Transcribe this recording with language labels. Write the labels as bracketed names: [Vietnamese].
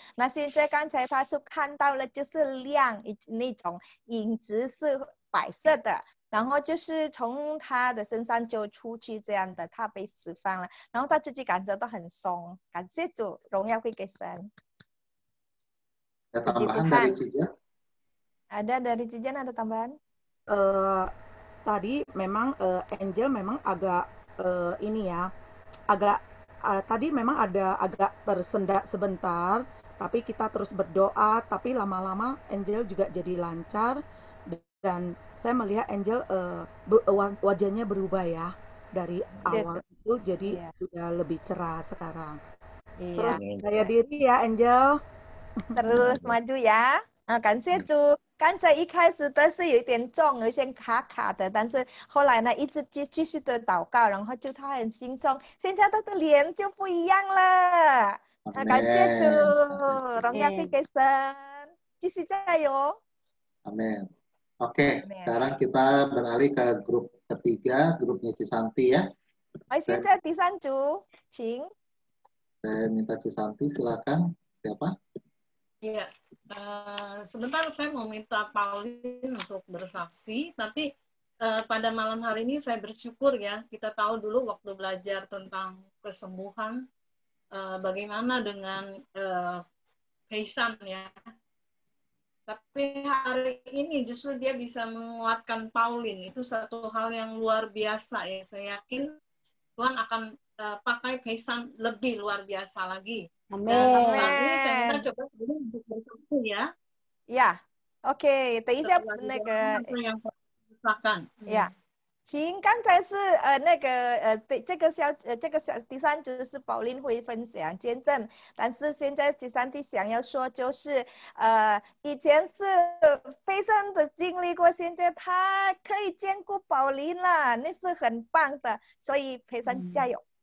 [Chinese] 那现在刚才他是看到了就是亮那种影子是白色的，然后就是从他的身上就出去这样的，他被释放了，然后他自己感觉到很松，感谢主，荣耀归给神。 [Indonesian] Ada tambahan dari Cijan? Ada dari Cijan, ada tambahan? Tadi memang Angel memang agak ini ya, agak tadi memang ada agak tersendat sebentar, tapi kita terus berdoa, tapi lama-lama Angel juga jadi lancar dan saya melihat Angel wajahnya berubah ya dari awal itu jadi sudah lebih cerah sekarang. Terus percaya diri ya Angel. Terus maju ya. [Chinese] 感谢主。刚才一开始的是有一点重，有些卡卡的，但是后来呢，一直继续的祷告，然后就他很轻松，现在他的脸就不一样了。感谢主，荣耀归给神，继续加油。 [Indonesian] Amin. Oke, sekarang kita beralih ke grup ketiga, grupnya Cisanti ya. [Chinese] 现在第三组，请。 [Indonesian] Saya minta Cisanti, silakan. Siapa? Iya, sebentar saya mau minta Pauline untuk bersaksi, tapi pada malam hari ini saya bersyukur ya, kita tahu dulu waktu belajar tentang kesembuhan, bagaimana dengan Heisan ya. Tapi hari ini justru dia bisa menguatkan Pauline, itu satu hal yang luar biasa ya, saya yakin Tuhan akan pakai Heisan lebih luar biasa lagi. Amin. Dan saat ini saya minta coba dulu untuk bersatu ya. [Chinese] Ya, OK，等一下那个呀，行，刚才是那个对这个第三组是宝琳会分享见证，但是现在第三弟想要说就是以前是非常的经历过，现在他可以兼顾宝琳了，那是很棒的，所以培生加油。